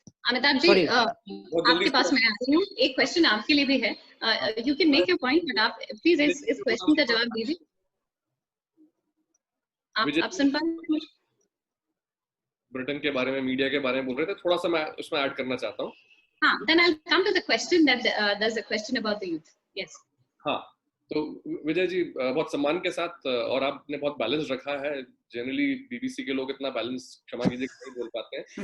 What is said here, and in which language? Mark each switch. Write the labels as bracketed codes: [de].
[hi] अमिताभ जी, आपके पास मैं आती हूँ, एक क्वेश्चन आपके लिए भी है, [en] you can make your point, but [hi] आप प्लीज इस क्वेश्चन का जवाब दीजिए। आप सुन पा रहे हैं? ब्रिटेन के बारे में, मीडिया के बारे में बोल रहे थे, थोड़ा सा मैं उसमें ऐड करना चाहता हूँ। हाँ, [en] then I'll come to the question that there's a question about the youth. Yes. [hi] हाँ, तो विजय जी बहुत सम्मान के साथ, और आपने बहुत बैलेंस रखा है। जनरली बीबीसी के लोग इतना बैलेंस, क्षमा कीजिए, नहीं बोल पाते हैं।